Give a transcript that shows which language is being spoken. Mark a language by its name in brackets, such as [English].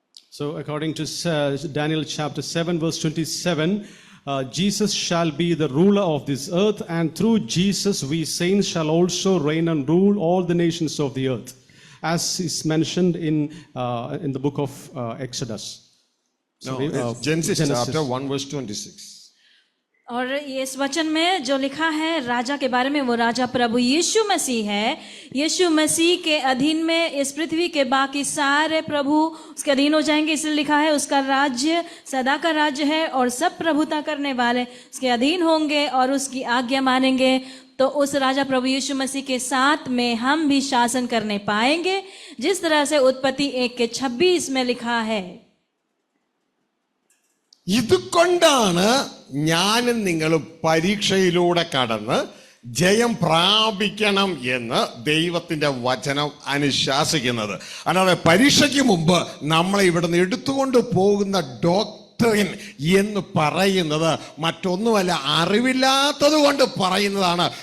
[English] So according to Daniel chapter 7 verse 27, Jesus shall be the ruler of this earth, and through Jesus we saints shall also reign and rule all the nations of the earth, as is mentioned in the book of Exodus. Genesis chapter 1 verse 26. [Hindi] और इस वचन में जो लिखा है राजा के बारे में, वो राजा प्रभु यीशु मसीह है. यीशु मसीह के अधीन में इस पृथ्वी के बाकी सारे प्रभु उसके अधीन हो जाएंगे. इसलिए लिखा है उसका राज्य सदा का राज्य है और सब प्रभुता करने वाले उसके अधीन होंगे और उसकी आज्ञा मानेंगे. तो उस राजा प्रभु यीशु मसीह के साथ में हम भी शासन करने पाएंगे, जिस तरह से उत्पत्ति 1:26 में लिखा है. [Malayalam] ഇതുകൊണ്ടാണ് ഞാനും നിങ്ങളും പരീക്ഷയിലൂടെ കടന്ന് ജയം പ്രാപിക്കണം എന്ന് ദൈവത്തിന്റെ വചനം അനുശാസിക്കുന്നത്. അല്ലാതെ പരീക്ഷയ്ക്ക് മുമ്പ് നമ്മളെ ഇവിടുന്ന് എടുത്തുകൊണ്ട് പോകുന്ന ഡോക്ടറിൻ എന്ന് പറയുന്നത് മറ്റൊന്നുമല്ല, അറിവില്ലാത്തത് കൊണ്ട് പറയുന്നതാണ്.